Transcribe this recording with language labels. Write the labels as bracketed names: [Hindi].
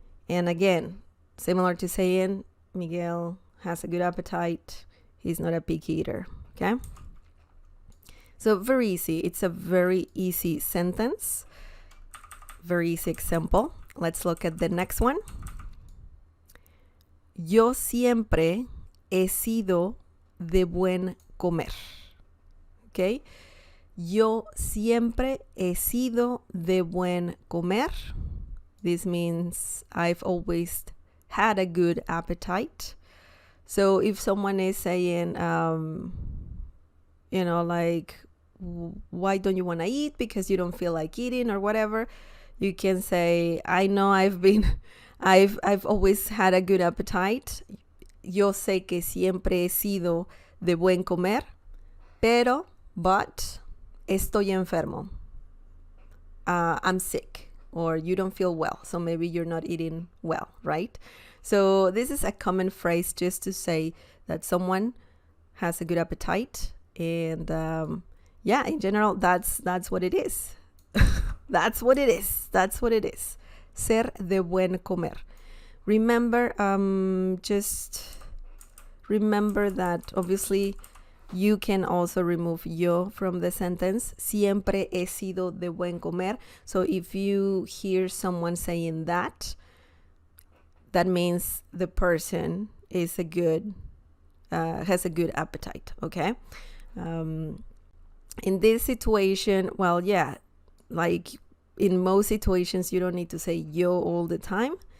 [English] And again, similar to saying Miguel has a good appetite. He's not a picky eater. Okay? So very easy. It's a very easy sentence. Very easy example. Let's look at the next one. [Spanish] Yo siempre he sido de buen comer. [English] Okay? [Spanish] Yo siempre he sido de buen comer. [English] This means I've always had a good appetite. So if someone is saying, like, why don't you want to eat? Because you don't feel like eating or whatever. You can say, I know I've always had a good appetite. [Spanish] Yo sé que siempre he sido de buen comer, [English] but [Spanish] estoy enfermo. [English] I'm sick. Or you don't feel well, so maybe you're not eating well, right? So this is a common phrase just to say that someone has a good appetite, and in general, that's what it is. That's what it is. That's what it is. [Spanish] Ser de buen comer. [English] Remember, just remember that obviously you can also remove yo from the sentence. [Spanish] Siempre he sido de buen comer. [English] So if you hear someone saying that means the person is has a good appetite, okay? In this situation, well, yeah, like in most situations, you don't need to say yo all the time.